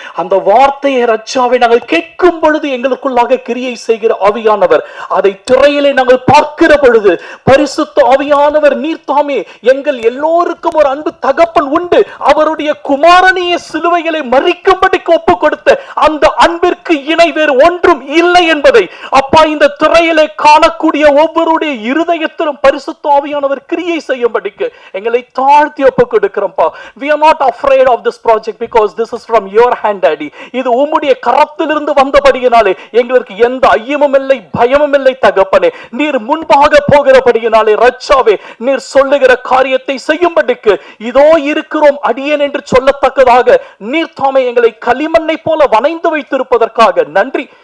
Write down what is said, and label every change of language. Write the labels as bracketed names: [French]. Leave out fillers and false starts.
[Tamil] அந்த வார்த்தையை ரட்சாவை நாங்கள் கேட்கும் பொழுது எங்களுக்குள்ளாக கிரியை செய்கிற ஆவியானவர், அதை திரையிலே நாங்கள் பார்க்கிற பொழுது பரிசுத்த ஆவியானவர் நீர்தாமே எங்கள் எல்லோருக்கும் ஒரு அன்பு தகப்பன் உண்டு, அவருடைய குமாரனையே சிலுவைகளை மறிக்கும்படிக்கு ஒப்பு கொடுத்த அந்த அன்பிற்கு இணை வேறு ஒன்றும் இல்லை என்பதை அப்பா இந்த திரையிலே காணக்கூடிய ஒவ்வொருடைய இருதயத்திலும் பரிசுத்த ஆவியானவர் கிரியை செய்யும்படிக்கு எங்களை தாழ்த்தி ஒப்பு கொடுக்கிறோம்ப்பா. [English] We are not afraid of this project because this is from your hand, Daddy. [Tamil] இது உம்முடைய கரத்திலிருந்து வந்தபடியினாலே எங்களுக்கு எந்த ஐயமும் இல்லை, பயமும் இல்லை தகப்பனே. நீர் முன்பாக போகிறபடியினாலே ரட்சாவே நீர் சொல்லுகிற காரியத்தை செய்யும்படிக்கு இதோ இருக்கிறோம் அடியேன் என்று சொல்லத்தக்கதாக நீர் தாமே எங்களை களிமண்ணை போல வணைந்து வைத்திருப்பதற்காக நன்றி.